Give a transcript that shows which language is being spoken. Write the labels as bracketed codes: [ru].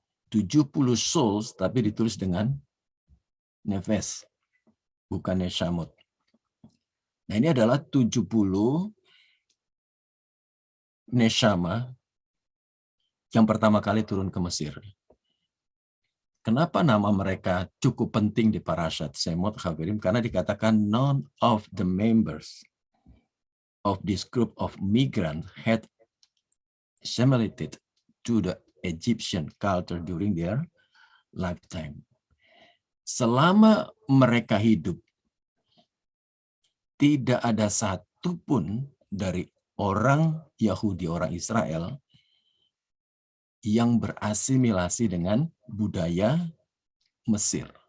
[en] 70 souls, [id] tapi ditulis dengan nefes, bukan neshamot. Nah, ini adalah 70 neshama yang pertama kali turun ke Mesir. Kenapa nama mereka cukup penting di Parashat Shemot, Chaverim? Karena dikatakan [en] none of the members of this group of migrants had assimilated to the Egyptian culture during their lifetime. [id] Selama mereka hidup, tidak ada satupun dari orang Yahudi, orang Israel, yang berasimilasi dengan budaya Mesir.